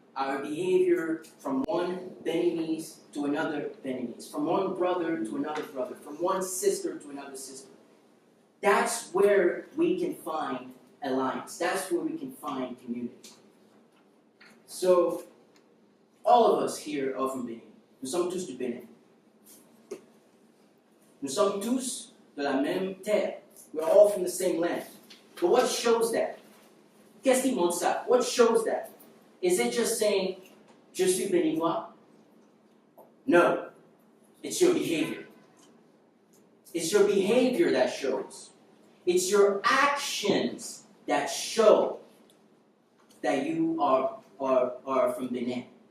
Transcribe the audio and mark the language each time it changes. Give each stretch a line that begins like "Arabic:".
English: Our behavior from one Beninese to another Beninese, from one brother to another brother, from one sister to another sister. That's where we can find alliance. That's where we can find community. So, all of us here are from Benin.
French: Nous sommes tous du Bénin. Nous sommes tous de la même terre.
English: We're all from the same land. But what shows that?
French: Qu'est-ce qui montre ça?
English: What shows that? Is it just saying,
French: je suis Beninois?
English: No. It's your behavior. It's your behavior that shows. It's your actions that show that you are from Benin.